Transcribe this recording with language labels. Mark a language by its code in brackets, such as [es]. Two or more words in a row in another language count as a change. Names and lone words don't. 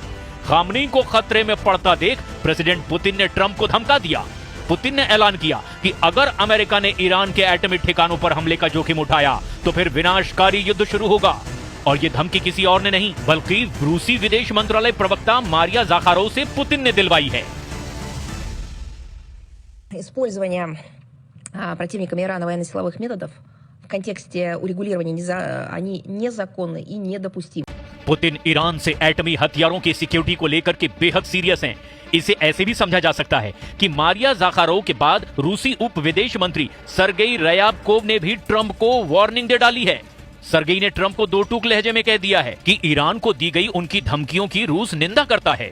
[hi] खामनेई को खतरे में पड़ता देख प्रेसिडेंट पुतिन ने ट्रंप को धमका दिया। पुतिन ने ऐलान किया कि अगर अमेरिका ने ईरान के एटमी ठिकानों पर हमले का जोखिम उठाया तो फिर विनाशकारी युद्ध शुरू होगा। और ये धमकी किसी और ने नहीं बल्कि रूसी विदेश मंत्रालय प्रवक्ता मारिया ज़ाखारोव से पुतिन ने दिलवाई है। [ru] Использование противниками Ирана военно-силовых методов в контексте урегулирования они незаконны и недопустимы. [hi] पुतिन ईरान से एटमी हथियारों की सिक्योरिटी को लेकर के बेहद सीरियस हैं। इसे ऐसे भी समझा जा सकता है कि मारिया ज़ाखारोव के बाद रूसी उप विदेश मंत्री सरगेई रयाबकोव ने भी ट्रंप को वार्निंग दे डाली है। सरगेई ने ट्रंप को दो टूक लहजे में कह दिया है कि ईरान को दी गई उनकी धमकियों की रूस निंदा करता है।